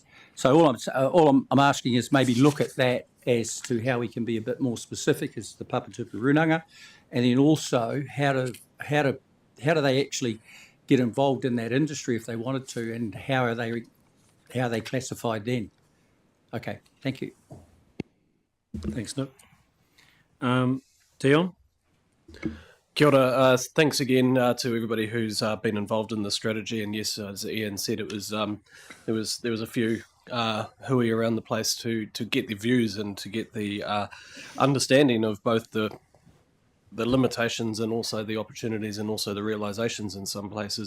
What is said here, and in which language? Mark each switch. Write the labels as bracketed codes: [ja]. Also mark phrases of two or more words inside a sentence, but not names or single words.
[en] So all I'm asking is maybe look at that as to how we can be a bit more specific as the Papatupu Runanga, and then also how do they actually get involved in that industry if they wanted to, and how are they classified then? Okay, thank you. Thanks, Nick. Dion? [mi] Kia ora. [en] Thanks again to everybody who's been involved in the strategy. And yes, as Ian said, it was there was a few hui around the place to get the views and to get the understanding of both the limitations and also the opportunities and also the realizations in some places.